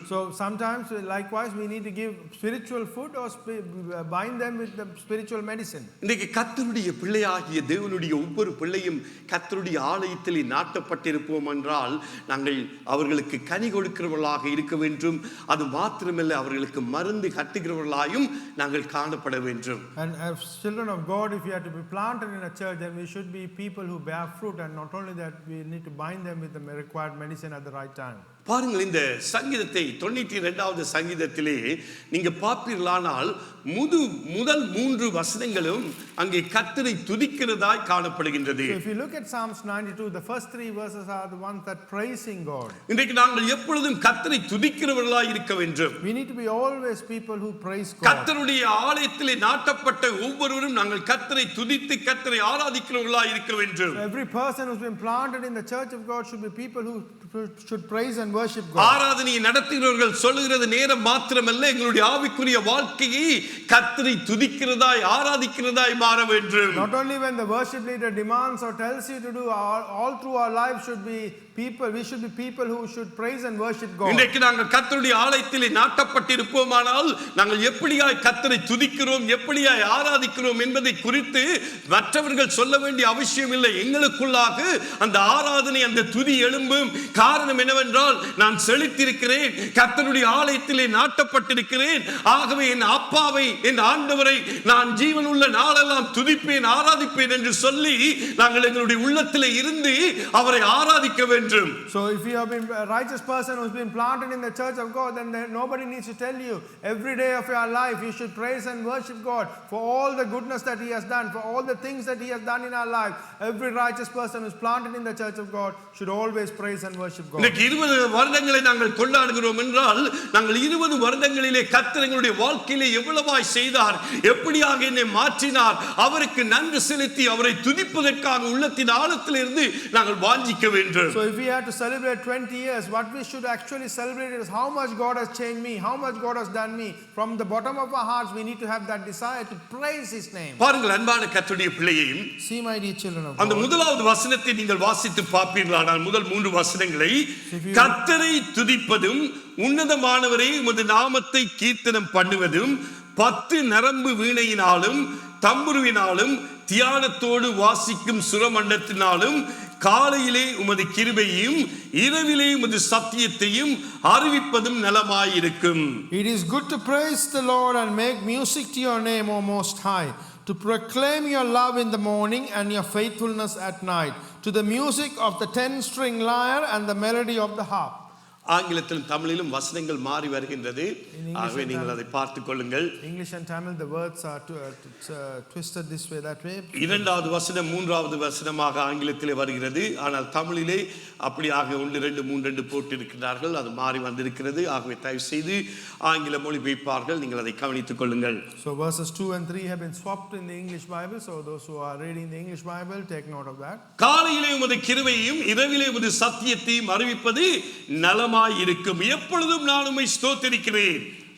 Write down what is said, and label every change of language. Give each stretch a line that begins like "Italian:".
English: So sometimes likewise we need to give spiritual food or bind them with the spiritual medicine.
Tamil: இன்றைக்கு கர்த்தருடைய பிள்ளையாகிய தேவனுடைய ஒவ்வொரு பிள்ளையும் கர்த்தருடைய ஆலயத்திலே நாட்டப்பட்டிருப்போம் என்றால் நாங்கள் அவர்களுக்கு கனி கொடுக்கிறவர்களாக இருக்க வேண்டும். அது மாத்திரமல்ல, அவர்களுக்கு மருந்து கட்டுகிறவர்களாயும் நாங்கள் காணப்பட வேண்டும்.
English: And as children of God, if we are to be planted in a church, then we should be people who bear fruit, and not only that, we need to bind them with the required medicine at the right time.
Tamil: பாருங்கள், இந்த சங்கீதத்தை 92வது சங்கீதத்திலே நீங்க பார்ப்பீர்களானால் முதல் 3 வசனங்களும் அங்கே கர்த்தரை துதிக்கிறதாய் காணப்படுகின்றது.
English: So if you look at Psalms 92, the first 3 verses are the ones that praising God.
Tamil: இன்றைக்கு நாங்கள் எப்பொழுதும் கர்த்தரை துதிக்கிறவர்களாய் இருக்க வேண்டும்.
English: We need to be always people who praise God.
Tamil: கர்த்தருடைய ஆலயத்திலே நாட்டப்பட்ட ஒவ்வொருவரும் நாங்கள் கர்த்தரை துதித்து கர்த்தரை ஆராதிக்கிறவர்களாய் இருக்க வேண்டும்.
English: So every person who's been planted in the church of God should be people who should praise and worship God.
Tamil: ஆராதனையை நடத்துகிறவர்கள் சொல்லுகிறது நேரம் மாத்திரமல்ல, எங்களுடைய ஆவிக்குரிய வாழ்க்கையை கர்த்தரை துதிக்கிறதாய் ஆராதிக்கிறதாய் மாற வேண்டும்.
English: Not only when the worship leader demands or tells you to do, all through our life should be people, we should be people who should praise and worship God.
Tamil: இன்றைக்கு நாங்கள் கர்த்தருடைய ஆலயத்திலே நாட்டப்பட்டிருப்போமானால் நாங்கள் எப்படியாய் கர்த்தரை துதிக்கிறோம், எப்படியாய் ஆராதிக்கிறோம் என்பதை குறித்து மற்றவர்கள் சொல்ல வேண்டிய அவசியம் இல்லை. எங்களுக்குள்ளாக அந்த ஆராதனை, அந்த துதி எழும்பும். காரணம் என்னவென்றால், நான் செழித்திருக்கிறேன், கர்த்தருடைய ஆலயத்திலே நாட்டப்பட்டிருக்கிறேன். ஆகவே என் அப்பாவை, என் ஆண்டவரை நான் ஜீவனுள்ள நாளெல்லாம் துதிப்பேன், ஆராதிப்பேன் என்று சொல்லி நாங்கள் எங்களுடைய உள்ளத்திலே இருந்து அவரை ஆராதிக்க வேண்டும்.
English: So if you have been a righteous person who's been planted in the church of God, then nobody needs to tell you. Every day of your life you should praise and worship God for all the goodness that He has done, for all the things that He has done in our life. Every righteous person who's planted in the church of God should always praise and worship God.
Tamil: இன்னைக்கு 20 வருடங்களை நாங்கள் கொண்டாடுகிறோம் என்றால், நாங்கள் 20 வருடங்களிலே கர்த்தர் எங்களுடைய வாழ்க்கையிலே எவ்வளவாய் செய்தார், எப்படியாக என்னை மாற்றினார், அவருக்கு நன்றி செலுத்தி அவரை துதிப்பதற்காக உள்ளத்தின் ஆழத்திலிருந்து நாங்கள் வாஞ்சிக்க வேண்டும்.
English: So if we had to celebrate 20 years, what we should actually celebrate is how much God has changed me, how much God has done me. From the bottom of our hearts we need to have that desire to praise His name.
Tamil: பாருங்கள் அன்பான கர்த்தருடைய பிள்ளையையும்,
English: See my dear children of
Tamil: அந்த
English: God.
Tamil: முதலாவது வசனத்தை நீங்கள் வாசித்து பார்ப்பீர்களானால், முதல் 3 வசனங்களை, கர்த்தரை துதிப்பதும் உன்னதமானவரே உமது நாமத்தை கீர்த்தனம் பண்ணுவதும் 10 நரம்பு வீணையினாலும் தம்புருவினாலும் தியானத்தோடு வாசிக்கும் சுரமண்டத்தினாலும் காலையிலே உமது கிருபையையும் இரவிலே உமது சத்தியத்தையும் அறிவிப்பதும் நலமாயிருக்கும்.
English: It is good to praise the Lord and make music to your name, O Most High, to proclaim your love in the morning and your faithfulness at night, to the music of the 10-string lyre and the melody of the harp.
Tamil: ஆங்கிலத்திலும் தமிழிலும் வசனங்கள் மாறி வருகின்றது. ஆகவே நீங்கள் அதை பார்த்துக் கொள்ளுங்கள்.
English: English and Tamil, the words are twisted this way, that way.
Tamil: இரண்டாவது வசனம் 3வது வசனமாக ஆங்கிலத்திலே வருகிறது. ஆனால் தமிழிலே அப்படியாக 1 2 3 2 போட்டு இருக்கிறார்கள். அது மாறி வந்திருக்கிறது. ஆகவே தயவு செய்து ஆங்கில மொழிபெயர்ப்பார்கள், நீங்கள் அதை கவனித்துக் கொள்ளுங்கள்.
English: So verses 2 and 3 have been swapped in the English Bible. So those who are reading the English Bible, take note of that.
Tamil: காலையிலே உமது கிருபையையும் இரவிலே உமது சத்தியத்தையும் அறிவிப்பது நலமாயிருக்கும். எப்பொழுதும் நான் உம்மை ஸ்தோத்திரிக்கிறேன்.